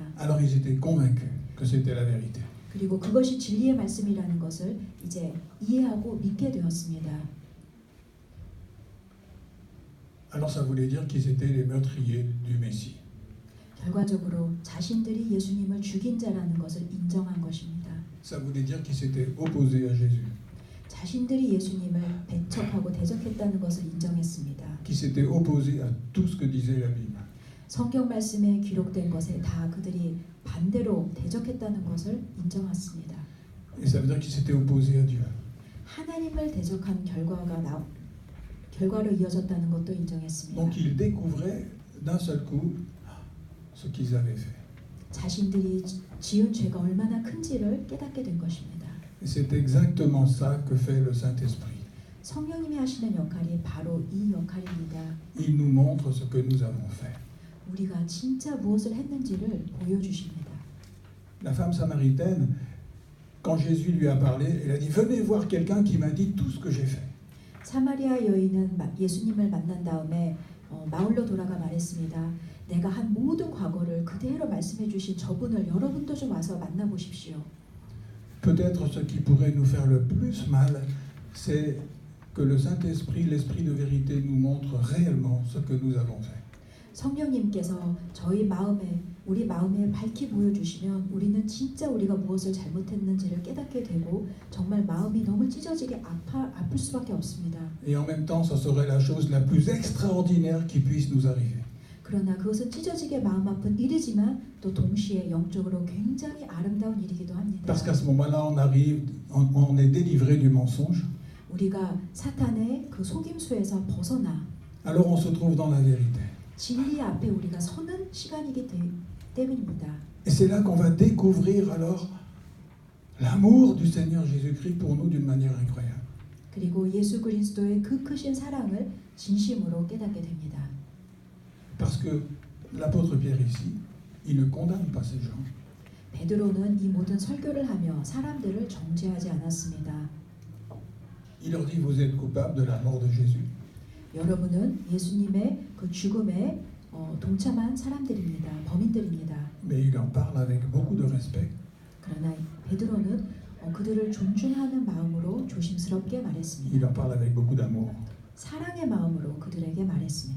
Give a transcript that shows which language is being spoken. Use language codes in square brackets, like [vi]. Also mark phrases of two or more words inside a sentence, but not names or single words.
[fr] Alors ils étaient convaincus que c'était la vérité. [ko] 그리고 그것이 진리의 말씀이라는 것을 이제 이해하고 믿게 되었습니다. [fr] Alors ça voulait dire qu'ils étaient les meurtriers du Messie. [ko] 결과적으로 자신들이 예수님을 죽인 자라는 것을 인정한 것입니다. [fr] Ça voulait dire qu'ils s'étaient opposés à Jésus. [ko] 자신들이 예수님을 배척하고 대적했다는 것을 인정했습니다. [fr] Qu'ils s'étaient opposés à tout ce que disait la Bible. [ko] 성경 말씀에 기록된 것에 다 그들이 반대로 대적했다는 것을 인정했습니다. [fr] Et ça veut dire qu'ils s'étaient opposés à Dieu. [ko] 하나님을 대적한 결과로 이어졌다는 것도 인정했습니다. [fr] Donc ils découvraient d'un seul coup ce qu'ils avaient fait. [ko] 자신들이 지은 죄가 얼마나 큰지를 깨닫게 된 것입니다. [fr] Et c'est exactement ça que fait le Saint-Esprit. [ko] 성령님이 하시는 역할이 바로 이 역할입니다. [fr] Il nous montre ce que nous avons fait. [ko] 우리가 진짜 무엇을 했는지를 보여주십니다. [fr] La femme samaritaine, quand Jésus lui a parlé, elle a dit « Venez voir quelqu'un qui m'a dit tout ce que j'ai fait. » [ko] 사마리아 여인은 예수님을 만난 다음에 마을로 돌아가 말했습니다. 내가 한 모든 과거를 그대로 말씀해 주신 저분을 여러분도 좀 와서 만나보십시오. [fr] Peut-être ce qui pourrait nous faire le plus mal, c'est que le Saint-Esprit, l'Esprit de vérité, nous montre réellement ce que nous avons fait. [ko] 성령님께서 우리 마음에 밝히 보여주시면 우리는 진짜 우리가 무엇을 잘못했는지를 깨닫게 되고 정말 마음이 너무 찢어지게 아플 수밖에 없습니다. [fr] Et en même temps, ça serait la chose la plus extraordinaire qui puisse nous arriver. [ko] 그러나 그것은 찢어지게 마음 아픈 일이지만 또 동시에 영적으로 굉장히 아름다운 일이기도 합니다. [fr] Parce qu'à ce moment-là, on est délivré du mensonge. [ko] 우리가 사탄의 그 속임수에서 벗어나 [fr] Alors on se trouve dans la vérité. [ko] 진리 앞에 우리가 서는 시간이기 때문입니다. [fr] Et c'est là qu'on va découvrir alors l'amour du Seigneur Jésus-Christ pour nous d'une manière incroyable. [ko] 그리고 예수 그리스도의 그 크신 사랑을 진심으로 깨닫게 됩니다. [fr] Parce que l'apôtre Pierre ici, il ne condamne pas ces gens. [ko] 베드로는 이 모든 설교를 하며 사람들을 정죄하지 않았습니다. [fr] Il leur dit, vous êtes coupables de la mort de Jésus. [ko] 여러분은 예수님의 그 죽음에 동참한 사람들입니다. 범인들입니다. [fr] Mais il en parle avec beaucoup de respect. [ko] 그러나 베드로는 그들을 존중하는 마음으로 조심스럽게 [fr] Il [ko] 말했습니다. [fr] en parle avec beaucoup d'amour. [ko] 사랑의 마음으로 그들에게 말했습니다.